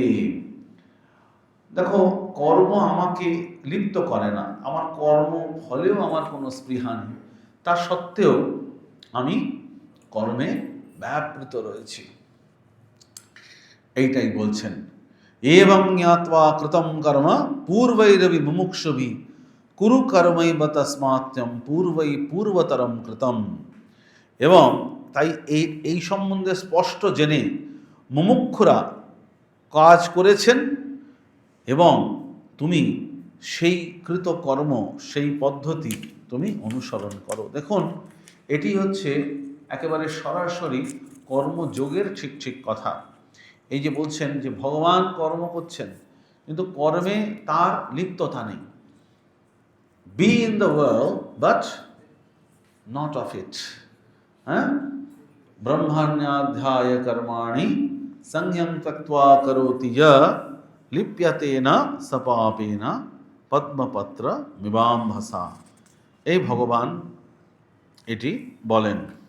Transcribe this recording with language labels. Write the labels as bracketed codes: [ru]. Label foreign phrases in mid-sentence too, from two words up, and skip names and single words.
[bn] দেখো, কর্ম আমাকে লিপ্ত করে না, আমার কর্ম ফলেও আমার কোনো স্পৃহা নেই, তা সত্ত্বেও আমি কর্মে ব্যাপৃত রয়েছি। এইটাই বলছেন। [sa] एवं ज्ञात्वा कृतं कर्म पूर्वैरपि मुमुक्षुभिः कुरु कर्मैव तस्मात्यं पूर्वै पूर्वतरम कृतम। [bn] এবং তাই এই সম্বন্ধে স্পষ্ট জেনে মুমুক্ষুরা কাজ করেছেন এবং তুমি সেই কৃতকর্ম, সেই পদ্ধতি তুমি অনুসরণ করো। দেখুন, এটি হচ্ছে একেবারে সরাসরি কর্মযোগের ঠিক ঠিক কথা। এই যে বলছেন যে ভগবান কর্ম করছেন, কিন্তু কর্মে তার লিপ্ততা নেই। [en] be in the world but not of it. [sa] হ্যাঁ, ব্রহ্মণ্যাধ্যায় কর্মাণি সংযম ত্যক্ত্বা করোতি য লিপ্যতে না সপাপেন পদ্মপত্র মিবাম্ভসা। [bn] এই ভগবান এটি বলেন।